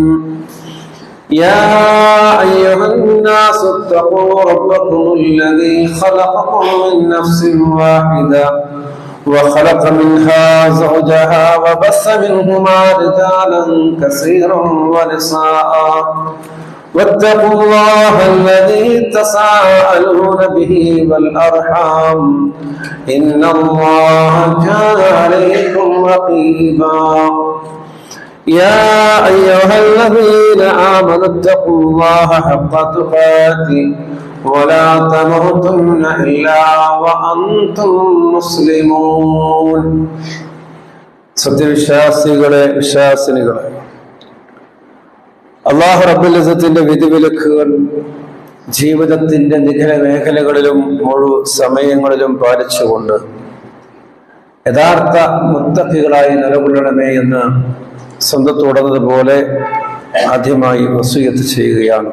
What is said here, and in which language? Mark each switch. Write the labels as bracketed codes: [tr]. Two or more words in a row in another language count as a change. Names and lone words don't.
[ar] يا أيها الناس اتقوا ربكم الذي خلقكم من نفس واحدة وخلق منها زوجها وبث منهما رجالا كثيرا ونساء، واتقوا الله الذي تساءلون به والأرحام إن الله كان عليكم رقيبا. يا أيها الذين آمنوا اتقوا الله حق تقاته ولا تموتن إلا وأنتم مسلمون. [ml] സത്യവിശ്വാസികളെ, വിശ്വാസിനികളെ, [ar] الله رب العزة [ml] വിധിവിലക്കുകൾ ജീവിതത്തിന്റെ നിഖില മേഖലകളിലും മുഴു സമയങ്ങളിലും പാലിച്ചുകൊണ്ട് യഥാർത്ഥ മുത്തഖികളായി നിലകൊള്ളണമേ എന്ന് സ്വന്തത്തോടുന്നതുപോലെ ആദ്യമായി വസിയത്ത് ചെയ്യുകയാണ്.